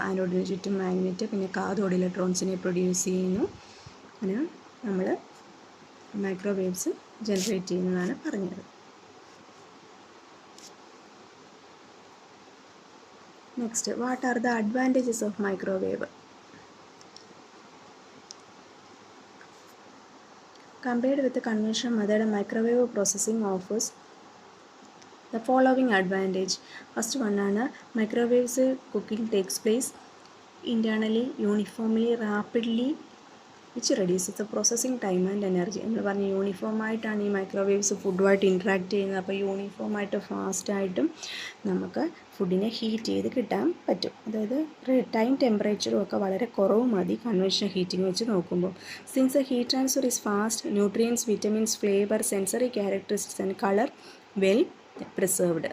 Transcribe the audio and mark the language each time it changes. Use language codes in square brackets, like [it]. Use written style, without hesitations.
[ml] ആനോഡിന് ചുറ്റും മാഗ്നറ്റ്, പിന്നെ cathode ഇലക്ട്രോൺസിനെ produce ചെയ്യുന്നു. അങ്ങനെ നമ്മൾ മൈക്രോവേവ്സ് ജനറേറ്റ് ചെയ്യുന്നതാണ് പറഞ്ഞത്. [en] Next, what are the advantages of microwave? Compared with the conventional method, microwave processing offers The following advantage. First one ആണ് microwaves cooking takes place internally, uniformly, rapidly, which reduces the processing time and energy. [ml] നമ്മൾ പറഞ്ഞ യൂണിഫോമായിട്ടാണ് ഈ microwaves ഫുഡുമായിട്ട് interact ചെയ്യുന്നത്. അപ്പോൾ യൂണിഫോമായിട്ട് ഫാസ്റ്റായിട്ടും നമുക്ക് ഫുഡിനെ heat ചെയ്ത് കിട്ടാൻ പറ്റും. അതായത് ടൈം ടെമ്പറേച്ചറും ഒക്കെ വളരെ കുറവ് മതി കൺവെൻഷണൽ ഹീറ്റിംഗ് വെച്ച് നോക്കുമ്പോൾ. [en] Since heat transfer is fast, nutrients, vitamins, flavour, sensory characteristics and colour well preserved.